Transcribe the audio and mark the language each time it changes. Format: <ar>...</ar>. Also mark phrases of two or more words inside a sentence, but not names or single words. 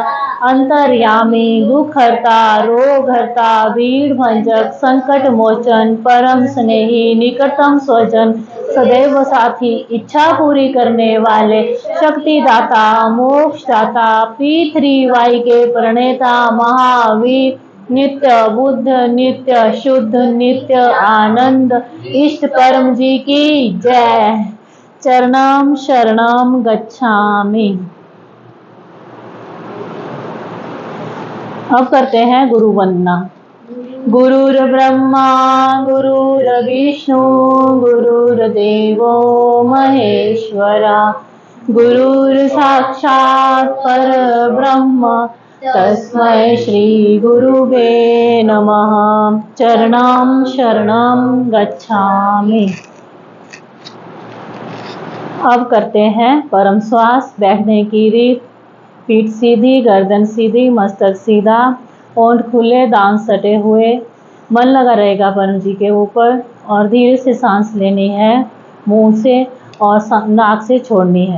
<hi>अंतर्यामी, दुख हरता, रोग हरता, भीड़ भंजक, संकट मोचन, परम स्नेही, निकटतम स्वजन, सदैव साथी, इच्छा पूरी करने वाले, शक्तिदाता, मोक्षदाता, पृथ्वी के प्रणेता, महावीर, नित्य बुद्ध, नित्य शुद्ध, नित्य आनंद, इष्ट परम जी की जय।</hi> <sa>चरणम शरणम गच्छामि।</sa> <hi>अब करते हैं गुरु वंदना।</hi> <sa>गुरुर् ब्रह्मा गुरुर्विष्णु गुरुर्देवो महेश्वरा, गुरुर्साक्षात् परब्रह्म तस्मै श्री गुरुवे नमः। चरणं शरणं गच्छामि।</sa> <hi>अब करते हैं परम श्वास। बैठने की रीत। पीठ सीधी, गर्दन सीधी, मस्तक सीधा, होंठ खुले, दांत सटे हुए, मन लगा रहेगा परम जी के ऊपर और धीरे से सांस लेनी है मुंह से और नाक से छोड़नी है।</hi>